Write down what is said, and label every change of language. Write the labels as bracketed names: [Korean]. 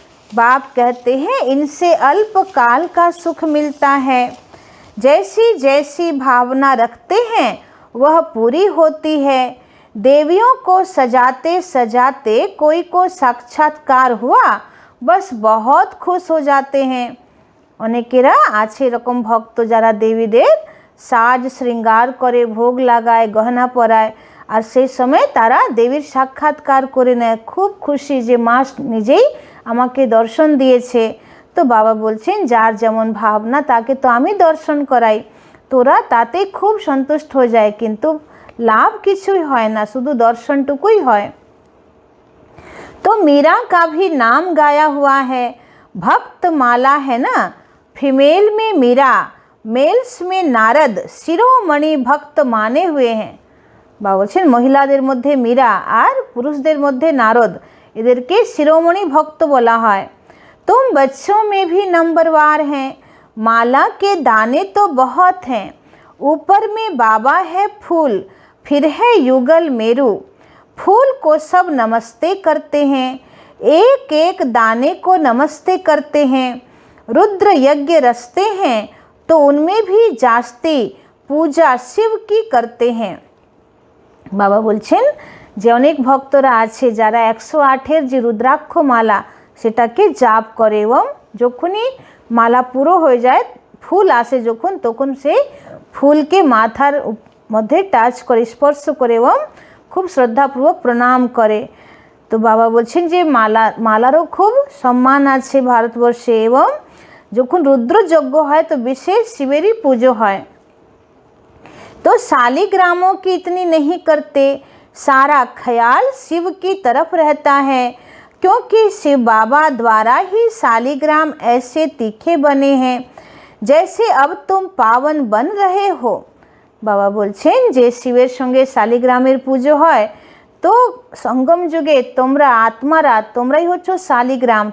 [Hindi] बाप कहते हैं इनसे अल्प काल का सुख मिलता है। जैसी जैसी भावना रखते हैं वह पूरी होती है। देवियों को सजाते सजाते कोई को साक्षात्कार हुआ, बस बहुत खुश हो जाते हैं। [Bangla] অনেকেরা আছে এরকম ভক্ত যারা দেবীদের সাজ শৃঙ্গার করে, ভোগ লাগায়, গহনা পরায়, আর সেই সময় তারা দেবীর সাক্ষাৎকার করে নেয়। খুব খুশি যে মা নিজেই আমাকে দর্শন দিয়েছে। তো বাবা বলছেন যার যেমন ভাবনা তাকে তো আমি দর্শন করাই, তোরা তাতে খুব সন্তুষ্ট হয়ে যায়, কিন্তু लाभ কিছুই হয় না, শুধু দর্শনটুকুই হয়। [Hindi] तो मीरा का भी नाम गाया हुआ है। भक्त माला है ना, फीमेल में मीरा, मेल्स में नारद, शिरोमणि भक्त माने हुए हैं। [Bangla] বা বলছেন মহিলাদের মধ্যে মীরা আর পুরুষদের মধ্যে নারদ, এদেরকে শিরোমণি ভক্ত বলা হয়। [Hindi] तुम बच्चों में भी नंबरवार हैं। माला के दाने तो बहुत हैं। ऊपर में बाबा है फूल, फिर है युगल मेरू। फूल को सब नमस्ते करते हैं, एक एक दाने को नमस्ते करते हैं। रुद्र यज्ञ रचते हैं तो उनमें भी जास्ती पूजा शिव की करते हैं। [Bangla] बाबा बोलছেন যে অনেক ভক্তরা আছে যারা 108-এর যে রুদ্রাক্ষ মালা সেটাকে জাপ করে এবং যখনই মালা পুরো হয়ে যায়, ফুল আসে যখন, তখন সেই ফুলকে মাথার মধ্যে টাচ করে, স্পর্শ করে এবং খুব শ্রদ্ধাপূর্বক প্রণাম করে। তো বাবা বলছেন যে মালারও খুব সম্মান আছে ভারতবর্ষে, এবং যখন রুদ্রযজ্ঞ হয় তো বিশেষ শিবেরই পুজো হয়। [Hindi] तो शालिग्रामों की इतनी नहीं करते, सारा ख्याल शिव की तरफ रहता है, क्योंकि शिव बाबा द्वारा ही शालिग्राम ऐसे तीखे बने हैं जैसे अब तुम पावन बन रहे हो। [Bangla] बाबा बोलছেন যে শিবের সঙ্গে শালিগ্রামের পুজো হয়, তো সঙ্গম যুগে তোমরা আত্মারা তোমরাই হচ্ছ শালিগ্রাম।